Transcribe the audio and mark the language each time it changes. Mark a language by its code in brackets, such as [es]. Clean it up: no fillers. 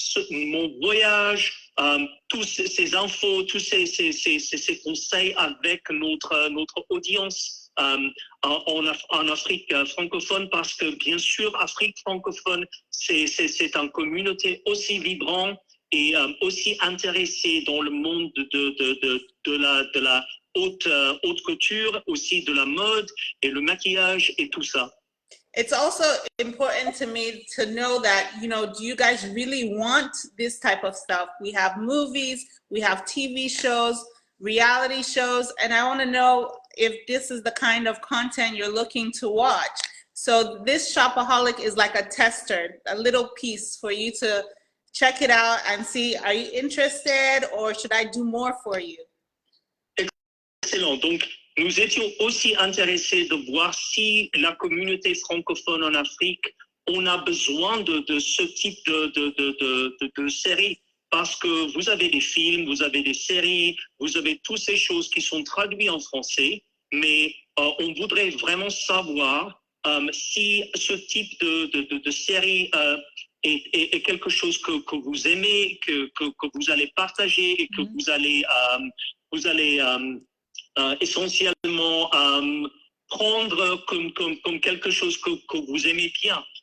[fr] mon voyage, tous ces infos, tous ces conseils avec notre audience en Afrique francophone, parce que bien sûr, Afrique francophone, c'est une communauté aussi vibrante et aussi intéressée dans le monde de la haute couture, aussi de la mode et le maquillage et tout ça. [en] It's also important to me to know that, you know, do you guys really want this type of stuff? We have movies, we have TV shows, reality shows, and I want to know if this is the kind of content you're looking to watch. So this Shopaholic is like a tester, a little piece for you to check it out and see, are you interested or should I do more for you? [fr] Excellent. Donc, nous étions aussi intéressés de voir si la communauté francophone en Afrique, on a besoin de ce type de séries. Parce que vous avez des films, vous avez des séries, vous avez toutes ces choses qui sont traduites en français, mais on voudrait vraiment savoir si ce type de série est quelque chose que vous aimez, que vous allez partager et que vous allez essentiellement prendre comme quelque chose que vous aimez bien.